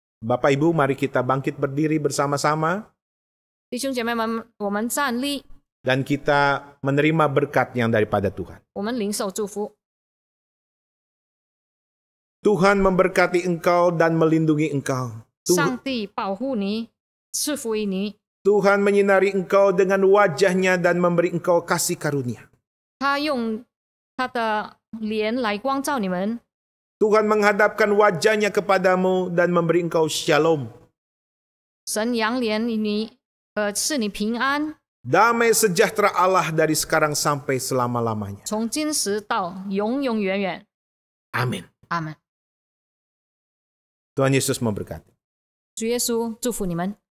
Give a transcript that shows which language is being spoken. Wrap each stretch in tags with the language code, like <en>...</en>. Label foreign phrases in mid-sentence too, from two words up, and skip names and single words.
<id>Bapak Ibu, mari kita bangkit berdiri bersama-sama</id> <zh>弟兄姐妹们，我们站立，</zh> <id>dan kita menerima berkat yang daripada Tuhan.</id> <zh>我们领受祝福。</zh> <id>Tuhan memberkati engkau dan melindungi engkau.</id> <zh>上帝保护你，赐福于你。</zh> <id>Tuhan menyinari engkau dengan wajahnya dan memberi engkau kasih karunia.</id> <zh>他用他的脸来光照你们，</zh> <id>Tuhan menghadapkan wajahnya kepadamu dan memberi engkau shalom.</id> <zh>神扬脸于你，赐你平安，</zh> <id>Damai sejahtera Allah dari sekarang sampai selama-lamanya.</id> <zh>从今时到永永远远。</zh> <id>Amin.</id> <zh>阿门。</zh> <id>Tuhan Yesus memberkati.</id> <zh>主耶稣祝福你们。</zh>